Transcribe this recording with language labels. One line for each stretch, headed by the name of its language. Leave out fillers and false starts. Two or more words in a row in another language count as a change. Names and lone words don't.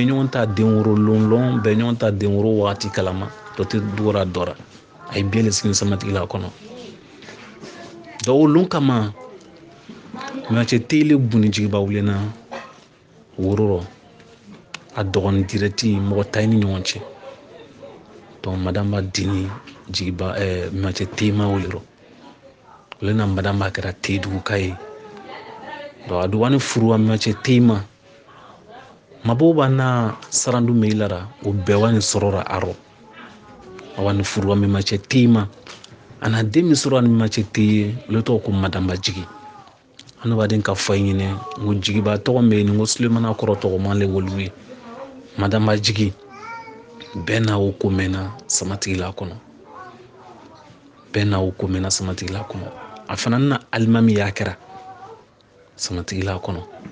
Bambara: ɲɔgɔn ta den woro lɔn bɛɛ ɲɔgɔn ta den woro wagati kalama dɔ tɛ dugora dɔra a ye biɛ le sigi samatigila kɔnɔ donc o lon kama macɛ tele buni jigiba wulenna wororɔ a dɔgɔnin dirɛti mɔgɔ ta ni ɲɔgɔn cɛ donc madame ba dini jigiba macɛ tema wolero ole na madame ba kɛra te dugu ka ye donc a du wani furu a macɛ tema mabo ba na sarandu meilara o bɛɛ wani sɔrɔra arɔ a wani furu a macɛ tema ana den min sɔrɔ ani macɛ te ye ole tɔgɔ ko madame ba jigi an b'a den ka fɔ ɲinɛ ngo jigiba tɔgɔ mɛ ni ngo Sulemana kɔrɔ tɔgɔ man le wolu ye madame ba jigi bɛɛ n'a o ko mɛnna samatigila kɔnɔ bɛɛ n'a o ko mɛnna samatigila kɔnɔ a fana na alimami y'a kɛra samatigila kɔnɔ